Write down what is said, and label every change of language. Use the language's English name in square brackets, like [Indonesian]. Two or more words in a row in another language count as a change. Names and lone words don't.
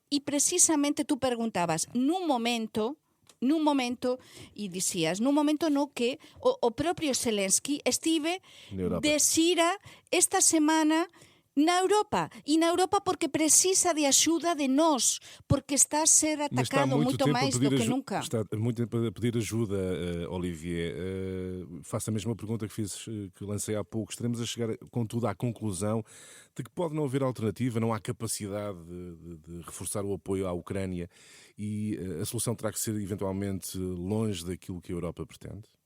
[Galician] E precisamente tú preguntabas, nun momento, e dicías, nun momento no que o propio Zelensky estive de xira esta semana na Europa. E na Europa porque precisa de axuda de nós, porque está a ser atacado moito máis do que nunca. [Portuguese] Está muito tempo a pedir ajuda, Olivier. Faço a mesma pergunta que lancei há pouco. Estaremos a chegar, contudo, à conclusão de que pode não haver alternativa, não há capacidade de reforçar o apoio à Ucrânia e a solução terá que ser, eventualmente, longe daquilo que a Europa pretende?